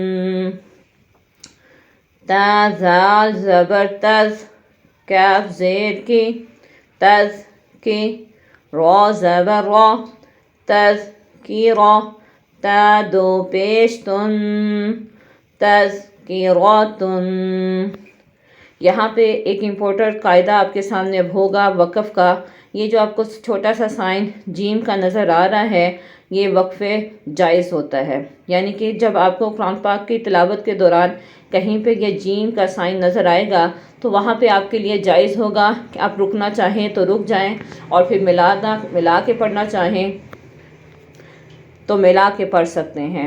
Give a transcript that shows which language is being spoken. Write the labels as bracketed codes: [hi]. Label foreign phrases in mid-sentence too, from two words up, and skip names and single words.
[ur] تا زال زبر تز کاف زیر کی تز کی را زبر را تز کی را تا دو پیش تن تذکراتن۔ یہاں پہ ایک امپورٹنٹ قاعدہ آپ کے سامنے اب ہوگا وقف کا۔ یہ جو آپ کو چھوٹا سا سائن جیم کا نظر آ رہا ہے یہ وقفے جائز ہوتا ہے، یعنی کہ جب آپ کو قرآن پاک کی تلاوت کے دوران کہیں پہ یہ جیم کا سائن نظر آئے گا تو وہاں پہ آپ کے لیے جائز ہوگا کہ آپ رکنا چاہیں تو رک جائیں اور پھر ملا کے پڑھنا چاہیں تو ملا کے پڑھ سکتے ہیں۔